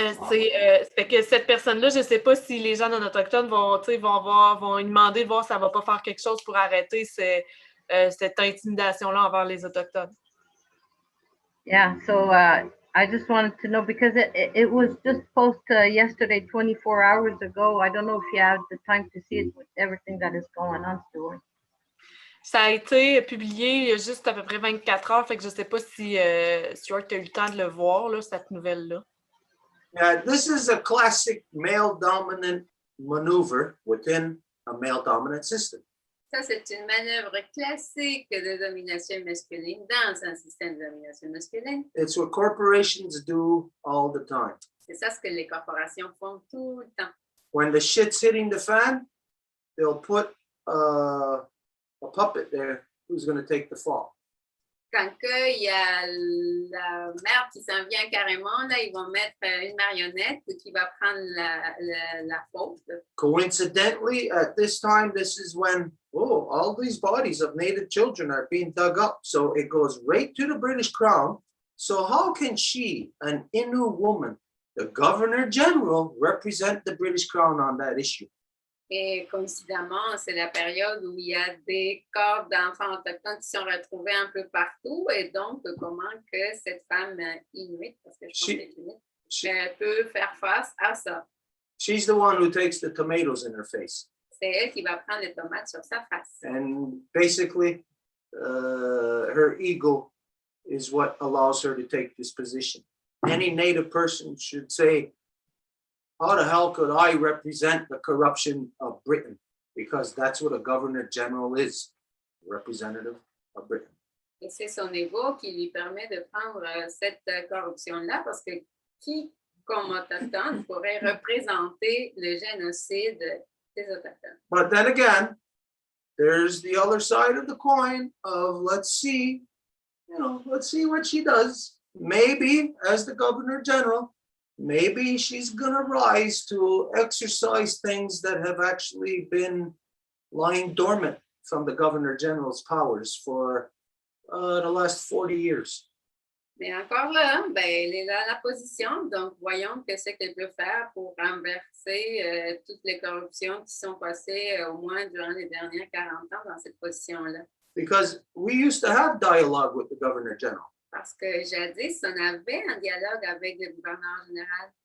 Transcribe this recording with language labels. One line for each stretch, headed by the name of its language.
French: C'est que cette personne-là, je sais pas si les gens non autochtones vont lui demander de voir si elle va pas faire quelque chose pour arrêter cette intimidation-là envers les Autochtones.
English: Yeah, so I just wanted to know, because it was just posted yesterday, 24 hours ago. I don't know if you had the time to see it with everything that is going on, Stuart.
French: Ça a été publié il y a juste à peu près 24 heures, fait que je sais pas si Stuart a eu le temps de le voir, là, cette nouvelle-là.
English: Yeah, this is a classic male-dominant maneuver within a male-dominant system.
French: Ça, c'est une manœuvre classique de domination masculine dans un système de domination masculine.
English: It's what corporations do all the time.
French: C'est ça ce que les corporations font tout le temps.
English: When the shit's hitting the fan, they'll put a puppet there who's going to take the fall.
French: Quand il y a la merde qui s'en vient carrément, là, ils vont mettre une marionnette qui va prendre la faute.
English: Coincidentally, at this time, this is when, all these bodies of Native children are being dug up. So it goes right to the British Crown. So how can she, an Innu woman, the Governor General, represent the British Crown on that issue?
French: Et coïncidemment, c'est la période où il y a des corps d'enfants autochtones qui sont retrouvés un peu partout. Et donc, comment que cette femme inuit, parce que je pense qu'elle est inuit, peut faire face à ça?
English: She's the one who takes the tomatoes in her face.
French: C'est elle qui va prendre les tomates sur sa face.
English: And basically, her ego is what allows her to take this position. Any Native person should say, how the hell could I represent the corruption of Britain? Because that's what a Governor General is, representative of Britain.
French: Et c'est son ego qui lui permet de prendre cette corruption-là, parce que qui, comme autochtone, pourrait représenter le génocide des autochtones?
English: But then again, there's the other side of the coin of let's see what she does. Maybe as the Governor General, maybe she's going to rise to exercise things that have actually been lying dormant from the Governor General's powers for the last 40 years.
French: Mais encore là, elle est là à la position, donc voyons qu'est-ce qu'elle peut faire pour renverser toutes les corruptions qui sont passées au moins durant les dernières 40 ans dans cette position-là.
English: Because we used to have dialogue with the Governor General.
French: Parce que jadis, on avait un dialogue avec le gouverneur général.